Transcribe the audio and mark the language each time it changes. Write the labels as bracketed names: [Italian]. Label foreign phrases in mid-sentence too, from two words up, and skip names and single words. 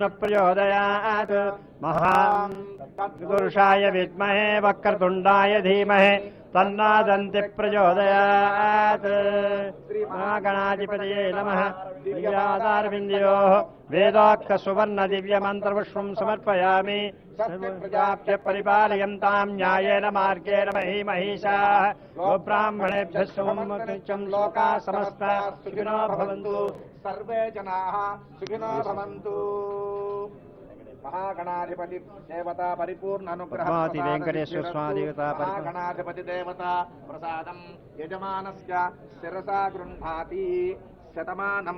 [Sanskrit] ప్రచోదయాత్ మహాపురుషాయ విద్మహే వక్రతుండాయ ధీమహి తన్నో దంతి ప్రచోదయాత్ మహాగణాధిపతయే నమః దివ్యాదారవిందయోః వేదోక్త సువర్ణ దివ్య మంత్రపుష్పం సమర్పయామి సర్వప్రజాభ్య పరిపాలయంతాం న్యాయేన మార్గేణ మహీమహీషాః గోబ్రాహ్మణేభ్యः సుఖం లోకాः సమస్తాः సుఖినో భవంతు సర్వే జనాః సుఖినో భవంతు మహాగణాధిపతి దేవత పరిపూర్ణ అనుగ్రహ పద్మావతి వెంకటేశ్వర స్వామి దేవత మహాగణాధిపతి దేవత ప్రసాదం యజమానస్య శిరసా గృహ్ణాతి శతమానం